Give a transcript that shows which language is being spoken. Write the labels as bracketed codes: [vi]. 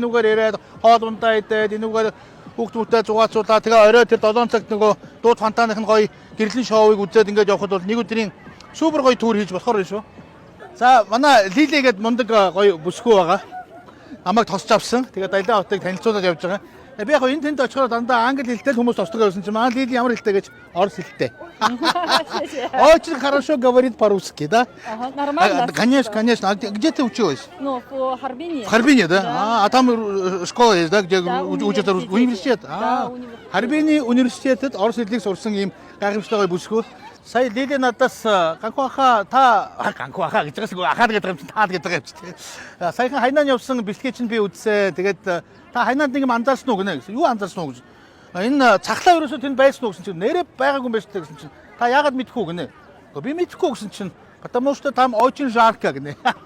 [mn] Сайхан энүүгээр ирээд хоол ундаа идээд энүүгээр хүүхдүүдтэй зугаацуулаад тэгээ орой тэр 7 цагт нөгөө дууд фонтаных нь гоё гэрлэн шоуыг үзээд ингээд явхад бол нэг өдрийн супер гоё тур хийж болохоор шүү. За манай Лили гээд мундаг гоё бүсгүй байгаа. Намайг тосч авсан. Тэгээ Дайлаа хотыг танилцуулаад явж байгаа. Би яг энэ тэнд очихоор дандаа англи хэлтэй хүмүүс тосдог байсан чинь манай Лили ямар хэлтэй гэж орос хэлтэй. [ru] Очень хорошо говорит по-русски, да? Ага, нормально. Конечно. А где ты училась? Ну, в Харбине. В Харбине, да? А там школа есть, да, где учат университет? Да, университет. [mn] Харбине университет орос хэлийг сурсан юм гайхамшигтай гоё бүсгүй. Сая Лили надаас ганхуаха гэж байгаа ахаад гэдэг юм чинь таад гэдэг юм чинь. Саяхан хайнаа явсан бэлтгээ чинь би үзсэн. Тэгээд та хайнаад нэг юм анзаарсан уу гэнэ гэсэн. Юу анзаарсан уу гэж. Энэ цахлаа ерөөсөө тэнд байсан уу гэсэн чинь нэрээ байгаагүй юм байна шүү гэсэн чинь. Та яагаад мэдхгүй гэнэ. Би мэдхгүй гэсэн чинь. [ru] Потому что там очень жарко гэнэ.